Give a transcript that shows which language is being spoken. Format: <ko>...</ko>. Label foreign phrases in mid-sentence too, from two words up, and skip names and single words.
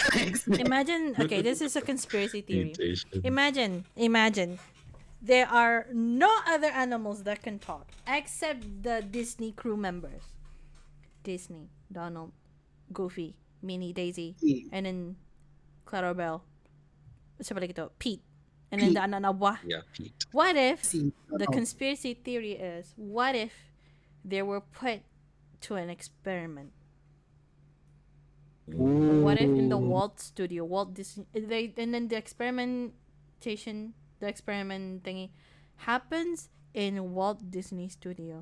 <en>X-Men. Imagine, okay, this is a conspiracy theory. mutation. Imagine, there are no other animals that can talk except the Disney crew members. Disney, Donald, Goofy, Minnie, Daisy, and then Clarabelle.</en> <ms>Siapa lagi to? Pete.</ms> <en>And then Pete. the</en> <ms>anak na buah.</ms> <en>Yeah, Pete. What if See, the conspiracy theory is, what if they were put to an experiment? What if in the Walt studio, Walt Disney, and then the experiment thingy happens in Walt Disney Studio?</en>